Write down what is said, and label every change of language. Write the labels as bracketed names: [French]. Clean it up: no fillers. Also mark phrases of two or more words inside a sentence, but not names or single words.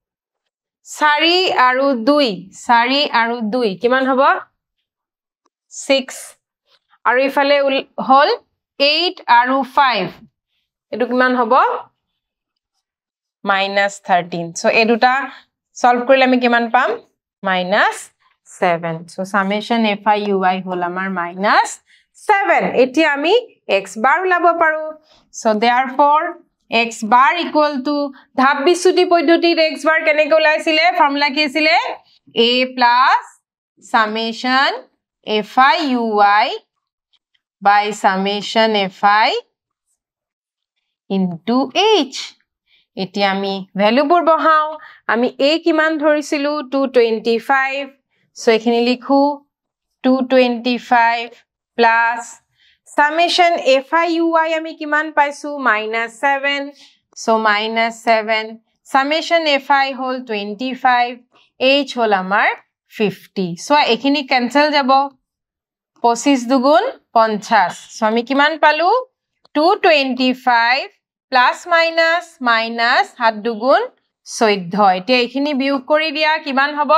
[Assamese] 4 আৰু 2 কিমান হ'ব 6 আৰু ইফালে হল 8 আৰু 5 এটো কিমান হ'ব -13 সো এ দুটা সলভ কৰিলে আমি কিমান পাম -7 সো [English] summation fi ui [Assamese] হল আমাৰ -7 এতিয়া আমি [English] x bar [Assamese] উলাব পাৰো [English] so therefore x bar equal to [Assamese] ধাপ বিচ্যুতি পদ্ধতিত [English] x bar [Assamese] কেনেকৈ ওলাইছিলে ফৰ্মুলা কি আছিল [English] a plus summation fi [Assamese] ui by summation fi [English] into h [Assamese] এতিয়া আমি ভ্যালুবোৰ বহাও আমি a কিমান ধৰিছিলো 225 সো এখিনি লিখো 225 [English] plus summation fi ui [Assamese] আমি কিমান পাইছো -7 so -7 [English] summation fi [Assamese] হল 25 h হল আমাৰ 50 so এখিনি ক্যান্সেল যাব 25 দুগুণ 50 so আমি কিমান পালো 225 [English] plus minus minus [Assamese] 7 দুগুণ 14 এতিয়া এখিনি বিয়োগ কৰি দিয়া কিমান হ'ব